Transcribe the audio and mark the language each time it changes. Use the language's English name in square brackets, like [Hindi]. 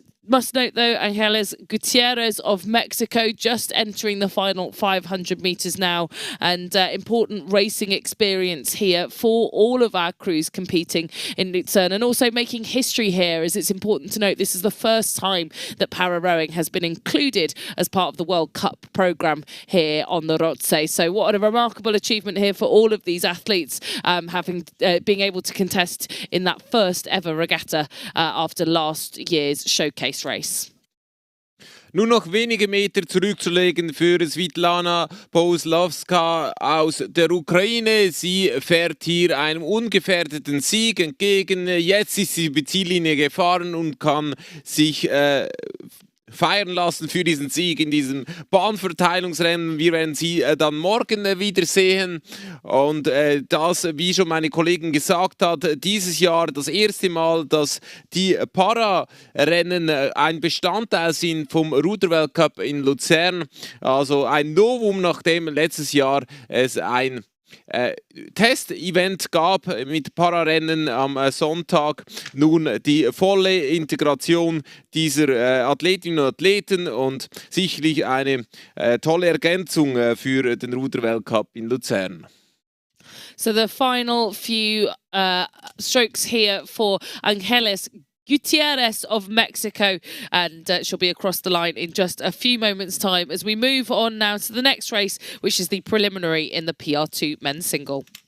[English] Must note, though, Angeles Gutierrez of Mexico just entering the final 500 metres now, and important racing experience here for all of our crews competing in Lucerne, and also making history here, as it's important to note this is the first time that para-rowing has been included as part of the World Cup programme here on the Rozzi. So what a remarkable achievement here for all of these athletes, being able to contest in that first ever regatta after last year's showcase race. [German] Nur noch wenige Meter zurückzulegen für Svetlana Bohoslavska aus der Ukraine. Sie fährt hier einem ungefährdeten Sieg entgegen. Jetzt ist sie über die Ziellinie gefahren und kann sich feiern lassen für diesen Sieg in diesem Bahnverteilungsrennen. Wir werden sie dann morgen wiedersehen. Und das, wie schon meine Kollegin gesagt hat, dieses Jahr das erste Mal, dass die Para-Rennen ein Bestandteil sind vom Ruderweltcup in Luzern. Also ein Novum, nachdem letztes Jahr es ein Test-Event gab mit Pararennen am Sonntag. Nun die volle Integration dieser Athletinnen und Athleten und sicherlich eine tolle Ergänzung für den Ruderweltcup in Luzern. [English] So the final few strokes here for Angeles Gutierrez of Mexico, and she'll be across the line in just a few moments' time as we move on now to the next race, which is the preliminary in the PR2 men's single.